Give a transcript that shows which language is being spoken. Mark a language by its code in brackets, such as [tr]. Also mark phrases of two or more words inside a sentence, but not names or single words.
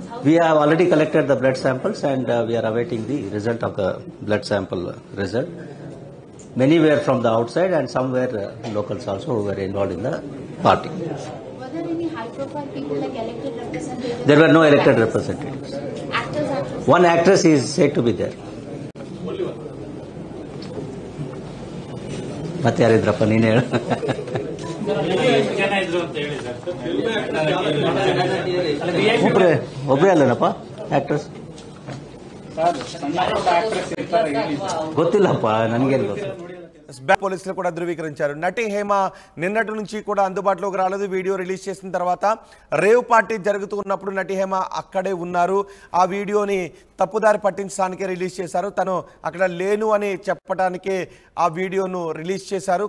[en] We have already collected the blood samples and we are awaiting the result of the blood sample result. Many were from the outside and some were locals also who were involved in the party. Were there any high-profile people like elected representatives? There were no elected representatives. Actors? One actress is said to be there. [kn] ಮತ್ತೆ ಯಾರಿದ್ರಪ್ಪ ನೀನೇ ಹೇಳು. ಒಬ್ಬರೇ ಅಲ್ಲನಪ್ಪ ಆಕ್ಟ್ರೆಸ್ ಗೊತ್ತಿಲ್ಲಪ್ಪ, ನನಗೇನು ಗೊತ್ತು. [te] పోలీసులు కూడా ధృవీకరించారు. నటి హేమ నిన్నటి నుంచి కూడా అందుబాటులోకి రాలేదు. వీడియో రిలీజ్ చేసిన తర్వాత రేవ్ పార్టీ జరుగుతున్నప్పుడు నటి హేమ అక్కడే ఉన్నారు. ఆ వీడియోని తప్పుదారి పట్టించడానికే రిలీజ్ చేశారు. తను అక్కడ లేను అని చెప్పడానికే ఆ వీడియోను రిలీజ్ చేశారు.